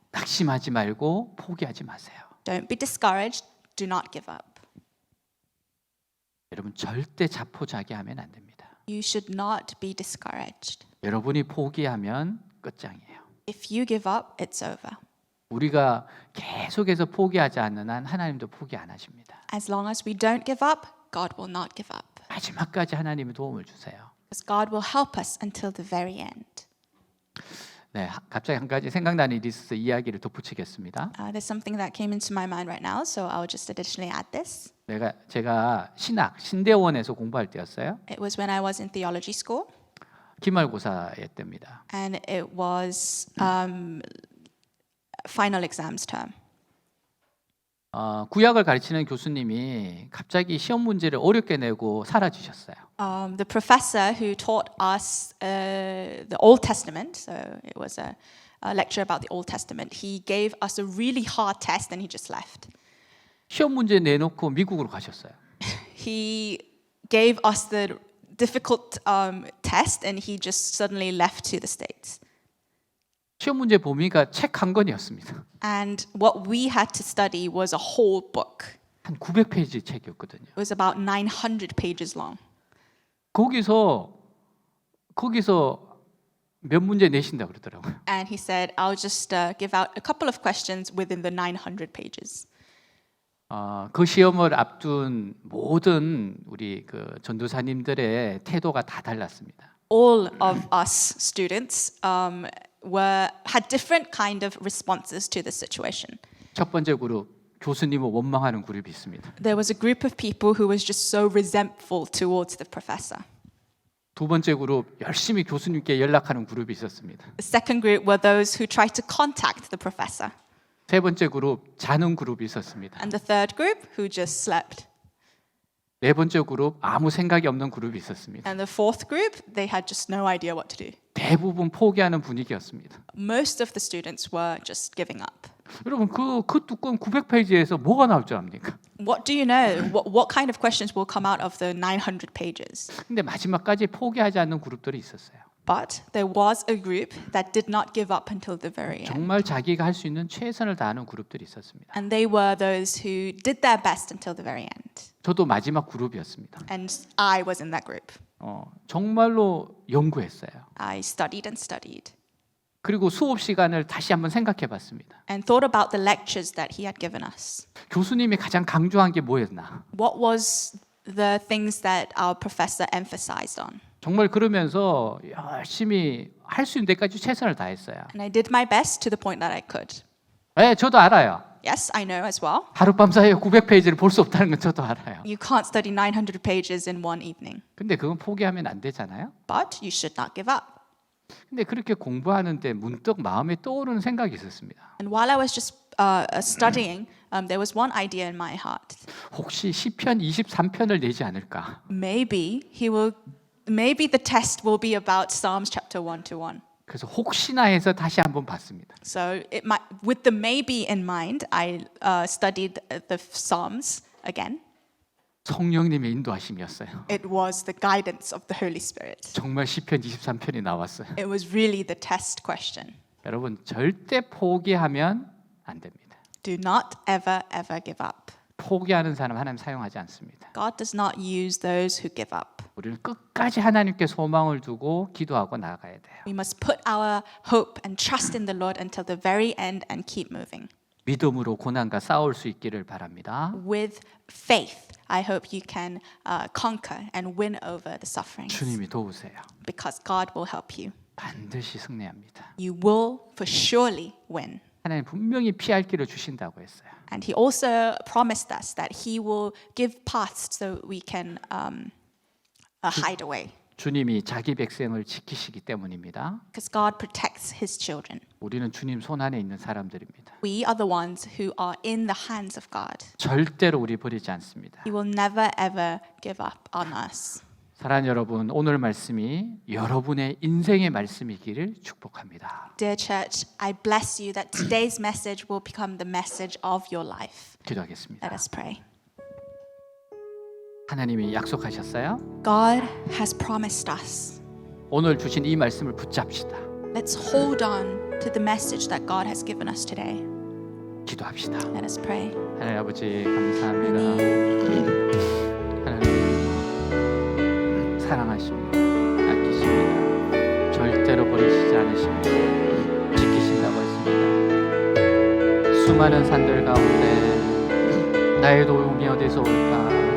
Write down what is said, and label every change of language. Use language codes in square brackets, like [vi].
[ko] 낙심하지 말고 포기하지 마세요. [en] Don't be discouraged, do not give up. [ko] 여러분 절대 자포자기하면 안 됩니다. [en] You should not be discouraged. [ko] 여러분이 포기하면 끝장이에요. [en] If you give up, it's over. [ko] 우리가 계속해서 포기하지 않는 한 하나님도 포기 안 하십니다. [en] As long as we don't give up, God will not give up. [ko] 마지막까지 하나님이 도움을 주세요. [en] Because God will help us until the very end. [ko] 네, 갑자기 한 가지 생각나는 일이 있어서 이야기를 덧붙이겠습니다. [en] There's something that came into my mind right now, so I'll just additionally add this. [ko] 제가 신대원에서 공부할 때였어요. [en] It was when I was in theology school, [ko] 기말고사의 때입니다. [en] and it was final exams term. [ko] 구약을 가르치는 교수님이 갑자기 시험 문제를 어렵게 내고 사라지셨어요. [en] The professor who taught us the Old Testament, so it was a lecture about the Old Testament, he gave us a really hard test and he just left. [ko] 시험 문제 내놓고 미국으로 가셨어요. [en] He gave us the difficult test and he just suddenly left to the States. [ko] 시험 문제 범위가 책 한 권이었습니다. [en] And what we had to study was a whole book. [ko] 한 900페이지 책이었거든요. [en] It was about 900 pages long. [ko] 거기서 몇 문제 내신다 그러더라고요. [en] And he said, I'll just give out a couple of questions within the 900 pages. [ko] 그 시험을 앞둔 모든 우리 그 전도사님들의 태도가 다 달랐습니다. [en] All of us students had different kind of responses to the situation. [ko] 첫 번째 그룹 교수님을 원망하는 그룹이 있습니다. [en] There was a group of people who was just so resentful towards the professor. [ko] 두 번째 그룹 열심히 교수님께 연락하는 그룹이 있었습니다. [en] The second group were those who tried to contact the professor. [ko] 세 번째 그룹 자는 그룹이 있었습니다. [en] And the third group who just slept. [ko] 네 번째 그룹 아무 생각이 없는 그룹이 있었습니다. [en] And the fourth group, they had just no idea what to do. [ko] 대부분 포기하는 분위기였습니다. [en] Most of the students were just giving up. [ko] 여러분 그 두꺼운 900페이지에서 뭐가 나올 줄 압니까? [en] What do you know? What kind of questions will come out of the 900 pages? [ko] 근데 마지막까지 포기하지 않는 그룹들이 있었어요. [en] But there was a group that did not give up until the very end. [ko] 정말 자기가 할 수 있는 최선을 다하는 그룹들이 있었습니다. [en] And they were those who did their best until the very end. [ko] 저도 마지막 그룹이었습니다. [en] And I was in that group. [ko] 정말로 연구했어요. [en] I studied and studied [ko] 그리고 수업 시간을 다시 한번 생각해 봤습니다. [en] and thought about the lectures that he had given us. [ko] 교수님이 가장 강조한 게 뭐였나? [en] What was the things that our professor emphasized on? [ko] 정말 그러면서 열심히 할 수 있는 데까지 최선을 다했어요. [en] And I did my best to the point that I could. [ko] 네, 저도 알아요. [en] Yes, I know as well. [ko] 하룻밤 사이에 900페이지를 볼 수 없다는 건 저도 알아요. [en] You can't study 900 pages in one evening. [ko] 근데 그건 포기하면 안 되잖아요. [en] But you should not give up. [ko] 근데 그렇게 공부하는데 문득 마음에 떠오르는 생각이 있었습니다. [en] And while I was just studying, there was one idea in my heart. [ko] 혹시 시편 23편을 내지 않을까? [en] Maybe the test will be about Psalms chapter 1 to 1. [ko] 그래서 혹시나 해서 다시 한번 봤습니다. [en] So with the maybe in mind, I studied the Psalms again. [ko] 성령님의 인도하심이었어요. [en] It was the guidance of the Holy Spirit. [ko] 정말 시편 23편이 나왔어요. [en] It was really the test question. [ko] 여러분 절대 포기하면 안 됩니다. [en] Do not ever give up. [ko] 포기하는 사람 하나님 사용하지 않습니다. [en] God does not use those who give up. [ko] 우리는 끝까지 하나님께 소망을 두고 기도하고 나가야 돼요. [en] We must put our hope and trust in the Lord until the very end and keep moving. [ko] 믿음으로 고난과 싸울 수 있기를 바랍니다. [en] With faith, I hope you can conquer and win over the sufferings. [ko] 주님이 도우세요. [en] Because God will help you. [ko] 반드시 승리합니다. [en] You will for surely win. [ko] 하나님 분명히 피할 길을 주신다고 했어요. [en] And He also promised us that He will give paths so we can hide away. [ko] 주님이 자기 백성을 지키시기 때문입니다. [en] Because God protects His children. [ko] 우리는 주님 손 안에 있는 사람들입니다. [en] We are the ones who are in the hands of God. [ko] 절대로 우리 버리지 않습니다. [en] He will never ever give up on us. [ko] 사랑하는 여러분, 오늘 말씀이 여러분의 인생의 말씀이기를 축복합니다. [en] Dear church, I bless you that today's message will become the message of your life. [ko] 기도하겠습니다. [en] Let us pray. [ko] 하나님이 약속하셨어요. [en] God has promised us. [ko] 오늘 주신 이 말씀을 붙잡시다. [en] Let's hold on to the message that God has given us today. [ko] 기도합시다. [en] Let us pray. [ko] 하나님 아버지 감사합니다. 하나님 사랑하십니다. 아끼십니다. 절대로 버리시지 않으십니다. 지키신다고 했습니다. 수많은 산들 가운데 나의 도움이 어디서 올까?